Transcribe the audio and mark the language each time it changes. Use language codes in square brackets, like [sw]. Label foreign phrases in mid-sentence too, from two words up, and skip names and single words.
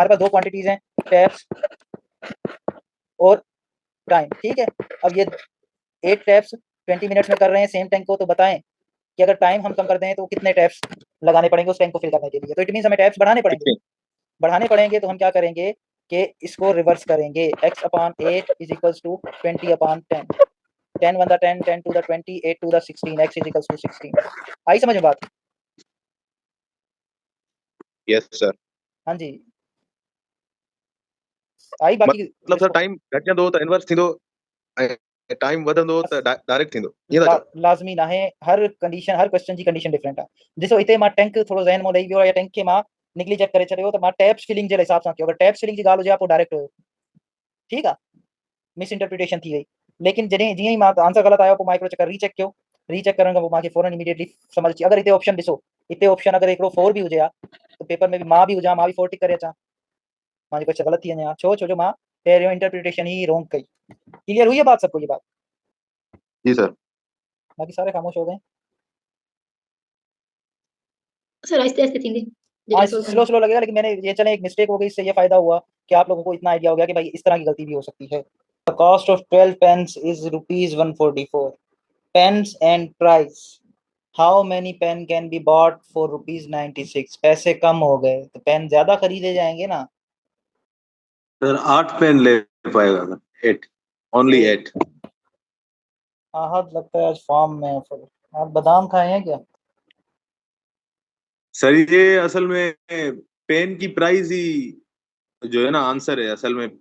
[hi] हमारे पास 2 क्वांटिटीज हैं, टैप्स और टाइम। ठीक है, अब ये 8 टैप्स 20 मिनट्स में कर रहे हैं [en] same tank [hi] को, तो बताएं कि अगर टाइम हम कम कर दें तो कितने टैप्स लगाने पड़ेंगे उस टैंक को फिल करने के लिए। तो [en] it means [hi] हमें टैप्स बढ़ाने पड़ेंगे। तो हम क्या करेंगे कि इसको रिवर्स करेंगे। [en] x/8 is equals to 20/10, 10 1 the 10, 10 2 the 20, 8 2 the 16, x is equals to 16. [hi] आई समझ में बात? [en] Yes sir. [hi] हाँ जी, आई बाकी [sd] मतलब सर टाइम घट जांदो त इनवर्स थींदो ऐं टाइम वधंदो त डायरेक्ट थींदो ईअं था चओ। लाज़मी ना है, हर कंडीशन, हर क्वेश्चन जी [en] condition different [sd] आहे। ॾिसो हिते मां टैंक थोरो ज़हन में ॾेई वियो या टैंक खे मां निगलिजेक्ट करे छॾियो, त मां [en] taps filling [sd] जे हिसाब सां कयो। अगर [en] taps filling [sd] जी ॻाल्हि हुजे हा पोइ डायरेक्ट हुयो, ठीकु आहे, [en] mis interpretation [sd] थी वई। लेकिन जॾहिं जीअं ई मां आंसर ग़लति आयो, पोइ मां हिकिड़ो चकर रीचेक कयो। रीचेक करण खां पोइ मूंखे फ़ौरन इमीडिएटली समझ अची। अगर हिते ऑप्शन ॾिसो, हिते ऑप्शन अगर हिकिड़ो 4 बि हुजे हा त पेपर में बि मां बि हुजां, मां बि 4 टिक करे अचां, मुंहिंजी क्वेश्चन ग़लति थी वञे हा। छो जो मां पहिरियों इंटरप्रिटेशन ही रॉन्ग कई। [hi] क्लियर हुई है बात सबको? ये बात जी सर। बाकी सारे खामोश हो गए। [sd] सर आहिस्ते आहिस्ते थींदी [hi] हाँ, जल्दी सोल्व स्लो करना। स्लो लगेगा, लेकिन मैंने ये चले एक मिस्टेक हो गई, इससे ये फायदा हुआ कि आप लोगों को इतना आइडिया हो गया कि भाई इस तरह की गलती भी हो सकती है। [en] The cost of 12 pens is ₹144. Pens and price, how many pen can be bought for ₹96? [hi] पैसे कम हो गए तो पेन ज्यादा खरीदे जाएंगे ना। सर 8 पेन ले पाएगा सर, 8, ओनली 8। आहत लगता है आज फॉर्म में है फिर। आप बादाम खाए हैं क्या? सर ये असल में पेन की प्राइस ही जो है ना आंसर है असल में।